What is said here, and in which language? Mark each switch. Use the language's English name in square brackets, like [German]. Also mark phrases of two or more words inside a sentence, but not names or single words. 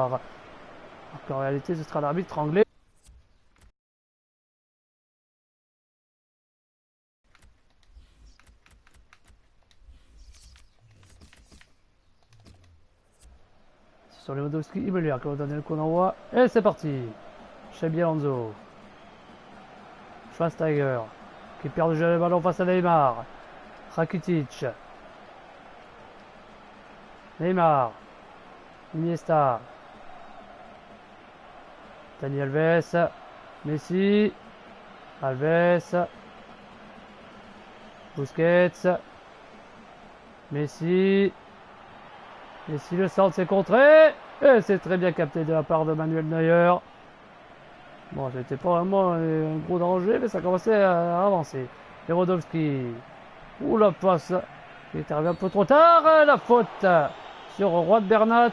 [French] Alors qu'en réalité, ce sera l'arbitre anglais. Sur Lewandowski et Müller qui vont donner le coup d'envoi. Et c'est parti. Xabi Alonso. Schweinsteiger qui perd déjà le ballon face à Neymar. Rakitic. Neymar. Iniesta. Dani Alves. Messi. Alves. Busquets. Messi. Messi le centre, c'est contré. Et c'est très bien capté de la part de Manuel Neuer. Bon, c'était pas vraiment un gros danger, mais ça commençait à avancer. Lewandowski. Ouh, la passe. Il est arrivé un peu trop tard. La faute sur Juan Bernat.